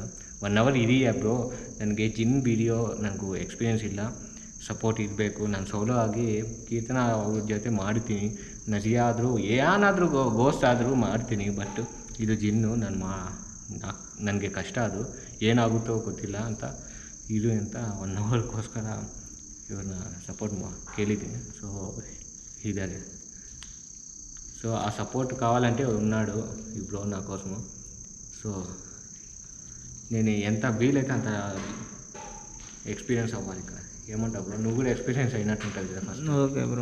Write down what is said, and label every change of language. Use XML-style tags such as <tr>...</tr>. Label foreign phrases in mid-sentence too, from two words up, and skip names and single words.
<kn>1 hour ಇದೆಯಾ ಬ್ರೋ? ನನಗೆ ಜಿನ್ ವಿಡಿಯೋ ನನಗೂ ಎಕ್ಸ್ಪೀರಿಯನ್ಸ್ ಇಲ್ಲ, ಸಪೋರ್ಟ್ ಇರಬೇಕು. ನಾನು ಸೋಲೋ ಆಗಿ ಕೀರ್ತನ ಅವ್ರ ಜೊತೆ ಮಾಡ್ತೀನಿ. ನಜಿಯಾ ಆದರೂ ಏನಾದರೂ ಗೋಸ್ಟ್ ಆದರೂ ಮಾಡ್ತೀನಿ. ಬಟ್ ಇದು ಜಿನ್ನು ನನಗೆ ಕಷ್ಟ. ಅದು ಏನಾಗುತ್ತೋ ಗೊತ್ತಿಲ್ಲ ಅಂತ ಇದು ಅಂತ 1 hourಗೋಸ್ಕರ ಇವ್ರನ್ನ ಸಪೋರ್ಟ್ ಕೇಳಿದ್ದೀನಿ.</kn> <te>సో ఇదే. సో ఆ సపోర్ట్ కావాలంటే ఉన్నాడు ఈ బ్రో నా కోసము. సో నేను ఎంత వీలైతే అంత ఎక్స్పీరియన్స్ అవ్వాలి ఇక్కడ. ఏమంటావు బ్రో? నువ్వు కూడా ఎక్స్పీరియన్స్ అయినట్టు ఉంటుంది కదా ఫస్ట్.</te> <en>okay bro.</en>